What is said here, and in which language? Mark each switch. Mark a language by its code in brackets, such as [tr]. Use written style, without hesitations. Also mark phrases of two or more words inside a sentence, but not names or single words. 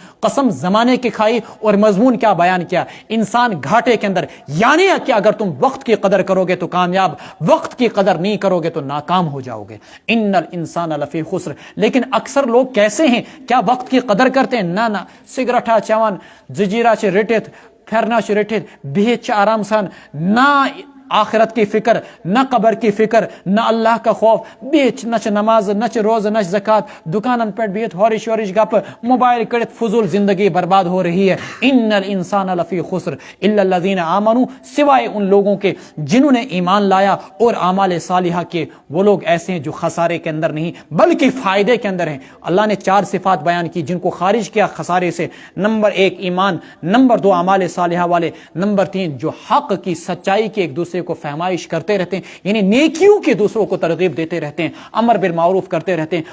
[ur] قسم زمانے کی کھائی اور مضمون کیا بیان کیا, انسان گھاٹے کے اندر, یعنی کہ اگر تم وقت کی قدر کرو گے تو کامیاب, وقت کی قدر نہیں کرو گے تو ناکام ہو جاؤ گے. [ar] ان الانسان لفی خسر, [ur] لیکن اکثر لوگ کیسے ہیں, کیا وقت کی قدر کرتے ہیں؟ [ks] نہ سگرٹا چوان, زجیرہ چھ رٹت, پھرنا چھ رٹت, بہت چھ آرام سان, [ur] نہ آخرت کی فکر, نہ قبر کی فکر, نہ اللہ کا خوف, بیچ نہ نماز, نہ روز, نہ زکات, [ks] دکانن پر بیت ہورش ورش گپ, موبائل کڑت, [ur] فضول زندگی برباد ہو رہی ہے. [ar] ان الانسان لفی خسر الا الذین آمنوا, [ur] سوائے ان لوگوں کے جنہوں نے ایمان لایا اور اعمال صالحہ کیے. وہ لوگ ایسے ہیں جو خسارے کے اندر نہیں بلکہ فائدے کے اندر ہیں. اللہ نے 4 صفات بیان کی جن کو خارج کیا خسارے سے. نمبر 1 ایمان, نمبر 2 اعمال صالحہ والے, نمبر 3 جو حق کی سچائی کی ایک دوسرے کو فہمائش کرتے رہتے ہیں, یعنی نیکیوں کے دوسروں کو ترغیب دیتے رہتے ہیں, امر بالمعروف کرتے رہتے ہیں.